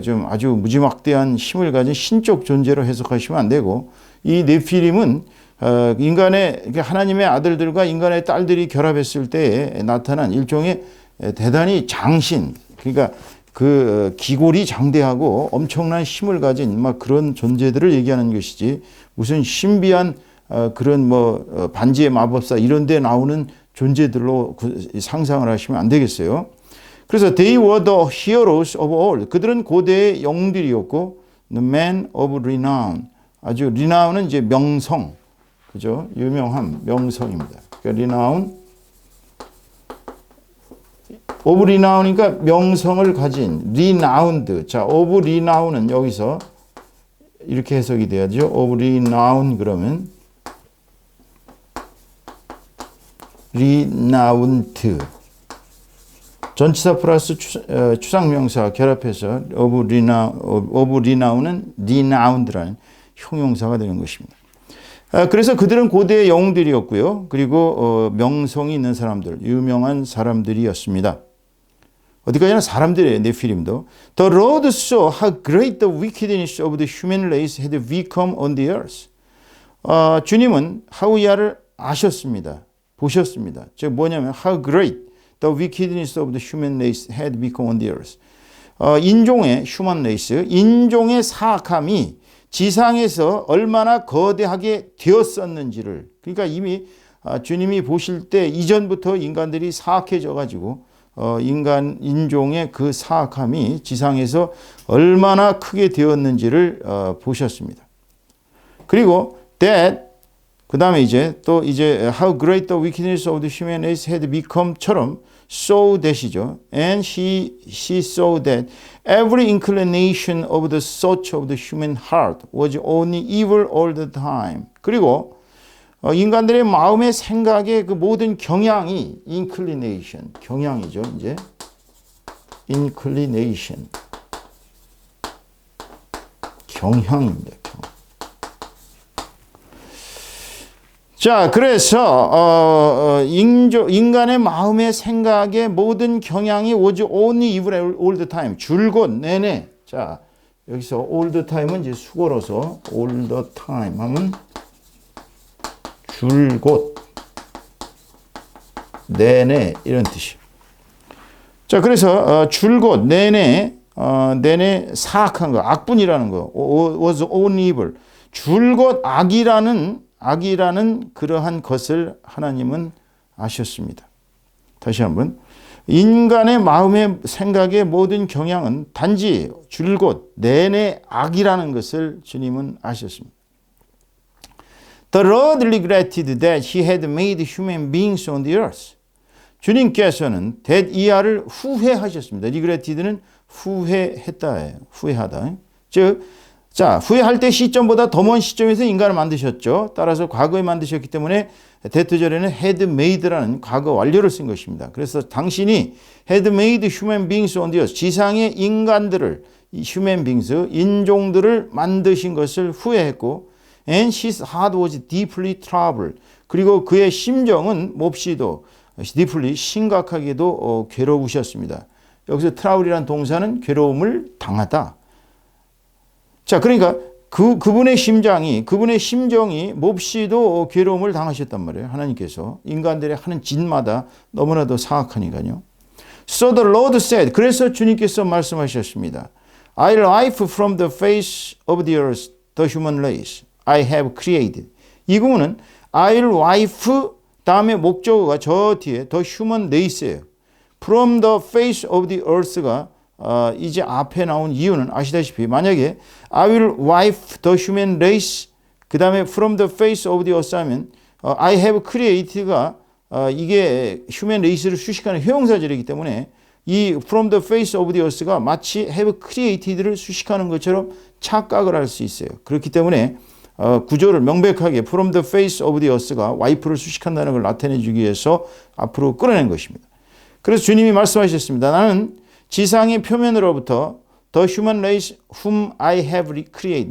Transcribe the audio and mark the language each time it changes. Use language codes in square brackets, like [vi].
[ko] 좀 아주 무지막대한 힘을 가진 신적 존재로 해석하시면 안 되고 이 네피림은 하나님의 아들들과 인간의 딸들이 결합했을 때에 나타난 일종의 대단히 장신, 그러니까 그 기골이 장대하고 엄청난 힘을 가진 막 그런 존재들을 얘기하는 것이지 무슨 신비한 그런 뭐 반지의 마법사 이런 데 나오는 존재들로 상상을 하시면 안 되겠어요. [en] 그래서 they were the heroes of all. [ko] 그들은 고대의 영웅들이었고 [en] the men of renown. [ko] 아주 renown은 이제 명성. 그죠? 유명함, 명성입니다. 그러니까 renown of renown이니까 명성을 가진 renowned. 자, of renown은 여기서 이렇게 해석이 돼야죠. [en] of renown [ko] 그러면 [en] renowned. [ko] 전치사 플러스 추상명사 결합해서 of renown은 renowned라는 형용사가 되는 것입니다. 그래서 그들은 고대의 영웅들이었고요. 그리고 명성이 있는 사람들, 유명한 사람들이었습니다. 어디까지나 사람들이에요. 네피림도. [en] The Lord saw how great the wickedness of the human race had become on the earth. [ko] 주님은 하우야를 아셨습니다. 보셨습니다. 즉 뭐냐면 [en] how great the wickedness of the human race had become on the earth. [ko] 인종의 human race, 인종의 사악함이 지상에서 얼마나 거대하게 되었었는지를 그러니까 이미 주님이 보실 때 이전부터 인간들이 사악해져 가지고 인종의 그 사악함이 지상에서 얼마나 크게 되었는지를 보셨습니다. 그리고 [en] that [ko] 그 다음에 이제 [en] how great the wickedness of the human race had become처럼 saw that이죠. And she saw that every inclination of the thought of the human heart was only evil all the time. [ko] 그리고 인간들의 마음의 생각의 그 모든 경향이 inclination, 경향이죠. 이제 inclination, 경향입니다. 자, 그래서 인간의 마음의 생각의 모든 경향이 [en] was only evil all the time. [ko] 줄곧 내내. 자, 여기서 [en] all the time [ko] 은 이제 수고로서 all the time 하면 줄곧 내내 이런 뜻이에요. 자, 그래서 줄곧 내내 사악한 거, 악분이라는 거 [en] was only evil. [ko] 줄곧 악이라는 그러한 것을 하나님은 아셨습니다. 다시 한번 인간의 마음의 생각의 모든 경향은 단지 줄곧 내내 악이라는 것을 주님은 아셨습니다. [en] The Lord regretted that he had made human beings on the earth. [ko] 주님께서는 that 이하를 후회하셨습니다. regreted는 후회했다예요. 후회하다. 즉 자, 후회할 때 시점보다 더 먼 시점에서 인간을 만드셨죠. 따라서 과거에 만드셨기 때문에 대토절에는 had made라는 과거 완료를 쓴 것입니다. 그래서 당신이 [en] had made human beings on the earth, [ko] 지상의 인간들을, [en] human beings, [ko] 인종들을 만드신 것을 후회했고 [en] and his heart was deeply troubled. [ko] 그리고 그의 심정은 몹시도 deeply, 심각하게도 괴로우셨습니다. 여기서 trouble이라는 동사는 괴로움을 당하다. 자, 그러니까 그분의 심정이 몹시도 괴로움을 당하셨단 말이에요. 하나님께서 인간들의 하는 짓마다 너무나도 사악하니까요. [en] So the Lord said, [ko] 그래서 주님께서 말씀하셨습니다. [en] I'll wipe from the face of the earth the human race I have created. [ko] 이 구문은 [en] I'll wipe [ko] 다음에 목적어가 저 뒤에 [en] the human race [ko] 예요. [en] From the face of the earth가 [ko] 이제 앞에 나온 이유는 아시다시피 만약에 [en] I will wipe the human race [ko] 그 다음에 [en] from the face of the earth 하면 I have created가 이게 human race를 [ko] 수식하는 형용사절이기 때문에 이 [en] from the face of the earth가 마치 have created를 [ko] 수식하는 것처럼 착각을 할 수 있어요. 그렇기 때문에 구조를 명백하게 [en] from the face of the earth [ko] 가 wipe를 수식한다는 걸 나타내 주기 위해서 앞으로 끌어낸 것입니다. 그래서 주님이 말씀하셨습니다. 나는 지상의 표면으로부터 [en] the human race whom I have created.